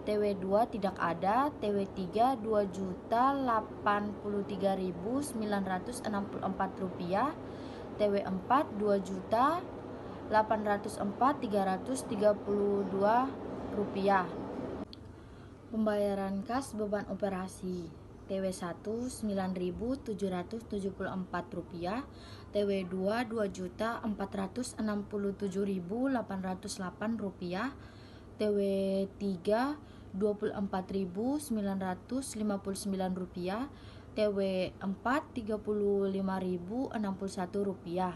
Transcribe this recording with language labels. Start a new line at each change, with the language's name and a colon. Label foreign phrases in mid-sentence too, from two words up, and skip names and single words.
Indonesian: TW2 tidak ada, TW3 Rp2.083.964, TW4 Rp2.804.332. Pembayaran kas beban operasi TW1 Rp9.774, TW2 Rp2.467.808, TW3 Rp24.959, TW4 Rp35.061.